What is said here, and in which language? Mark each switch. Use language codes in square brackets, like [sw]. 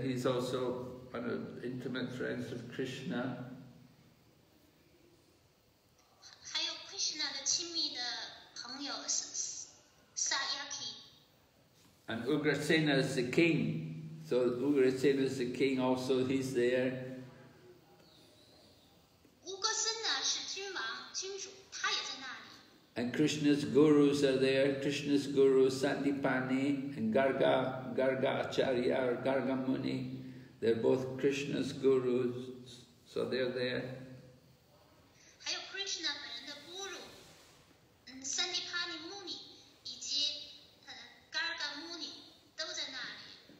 [en] He's also one of the intimate friends of Krishna. [zh] 还有 Krishna 的亲密的朋友 Satyaki。 [en] And Ugrasena is the king. So Ugrasena is the king also, he's there. [zh] 乌戈森呢是君王君主，他也在那里。 [en] And Krishna's gurus are there. Krishna's guru Sandipani and Garga Acharya or Garga Muni. They're both Krishna's gurus, so they're there. [zh] 还有 Krishna 本人的 Guru， Sandipani Muni 以及Garga Muni 都在那里。